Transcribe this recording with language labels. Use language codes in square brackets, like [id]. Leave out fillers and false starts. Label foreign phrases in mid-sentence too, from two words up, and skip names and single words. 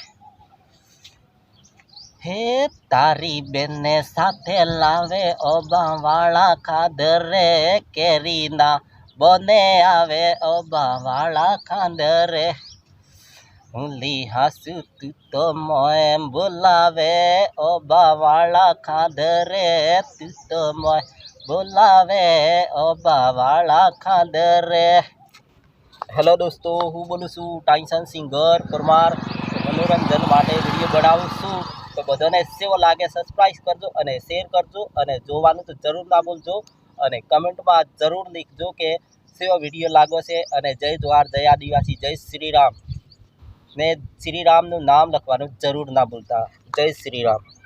[gu] હે તારી બેને સાથે લાવે ઓ બાવાળા ખાદરે કેરીના બને આવે ઓ બાવાળા ખાદરે હુલી હાસુ તૂ તો મોએ બોલાવે ઓ બાવાળા ખાદરે તૂ તો મોએ બોલાવે ઓ બાવાળા ખાદરે હેલો દોસ્તોં હૂં બોલું છું ટાઇસન સિંગર પરમાર મનોરંજન માટે વિડિયો બનાવું છું તો બધાને સેવો લાગે સબ્સ્ક્રાઇબ કરજો અને શેર કરજો અને જોવાનું તો જરૂર ના ભૂલજો અને કમેન્ટ મેં જરૂર લિખજો કે સેવો વિડિયો લાગો છે અને જય જોહાર જય આદિવાસી જય શ્રીરામ ને શ્રીરામનું નામ લખવાનું જરૂર ના ભૂલતા જય શ્રીરામ।